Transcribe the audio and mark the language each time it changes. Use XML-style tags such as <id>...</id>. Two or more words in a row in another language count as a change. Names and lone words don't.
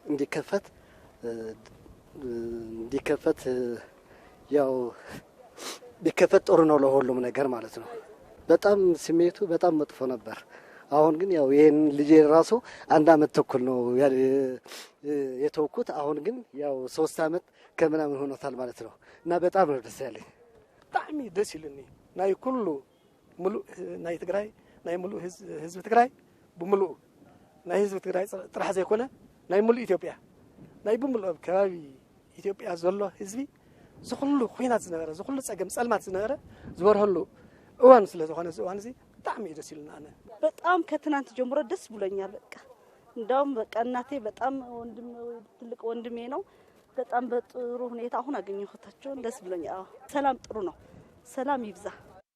<am>እንዲከፈት ያው ቢከፈት ጥሩ ነው ለሁሉም ነገር ማለት ነው። በጣም ስሜቱ በጣም መጥፎ ነበር። አሁን ግን ያው ይሄን ልጄ ራሱ 1 አመት ተኩል ነው የተወኩት። አሁን ግን ያው 3 አመት ከምናምን ሆኖታል ማለት ነው እና በጣም ነው ደስ ያለኝ።</am> <ti>ጣዕሚ ደስ ይልኒ ናይ ኩሉ ሙሉ ናይ ትግራይ ናይ ሙሉ ህዝብ ትግራይ ብሙሉ ናይ ህዝብ ትግራይ ጥራሕ ዘይኮነ ናይ ሙሉ ኢትዮጵያ ናይ ብሙሉ ከባቢ ኢትዮጵያ ዘሎ ህዝቢ ዝኹሉ ኩናት ዝነበረ ዝኹሉ ጸገም ጸልማት ዝነበረ ዝበርህሉ እዋን ስለ ዝኾነ እዋን እዚ ጣዕሚ ደስ ይልና አነ</ti> <am>በጣም ከትናንት ጀምሮ ደስ ብሎኛል። በቃ እንደውም በቃ እናቴ በጣም ትልቅ ወንድሜ ነው። በጣም በጥሩ ሁኔታ አሁን አገኘሁታቸው። ደስ ብሎኛል። ሰላም ጥሩ ነው። ሰላም ይብዛ።</am>